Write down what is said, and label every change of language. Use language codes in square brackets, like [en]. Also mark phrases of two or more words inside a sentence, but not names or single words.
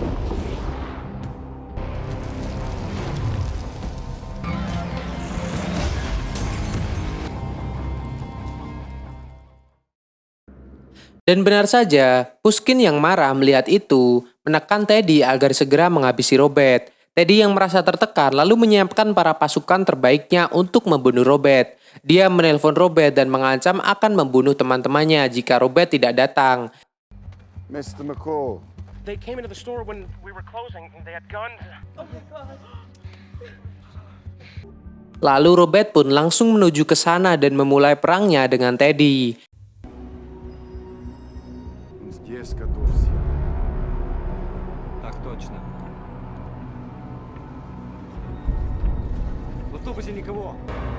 [id] Dan benar saja, Pushkin yang marah melihat itu menekan Teddy agar segera menghabisi Robert. Teddy yang merasa tertekan lalu menyiapkan para pasukan terbaiknya untuk membunuh Robert. Dia menelpon Robert dan mengancam akan membunuh teman-temannya jika Robert tidak datang. [en] Mr. McCall. They came into the store when we were closing and they had guns. [id] Lalu Robert pun langsung menuju ke sana dan memulai perangnya dengan Teddy. [ru] Здесь готовься. Так точно. В автобусе никого.